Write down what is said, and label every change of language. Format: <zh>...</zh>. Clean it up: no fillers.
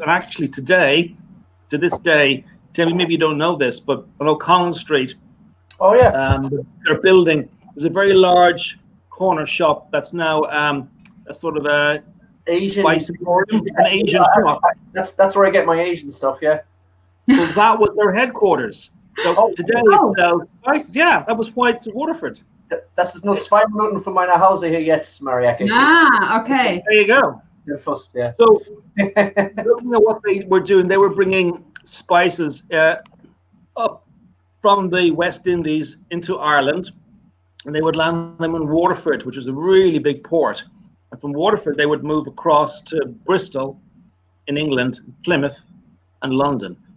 <en>And actually to this day, Tim, maybe you don't know this, but on O'Connell Street, they're building, there's a very large corner shop that's now a sort of a Asian spice emporium, an Asian shop. That's where I get my Asian stuff, yeah. So that was their headquarters. So today it sells spices. Yeah, that was White's of Waterford.</en> <de>Das ist nur 2 Minuten von meiner Hause hier jetzt, Mareike.</de> <en>Ah, okay. There you go. Yeah. So looking at what they were doing, they were bringing spices up from the West Indies into Ireland, and they would land them in Waterford, which is a really big port. And from Waterford, they would move across to Bristol in England, Plymouth, and London.</en>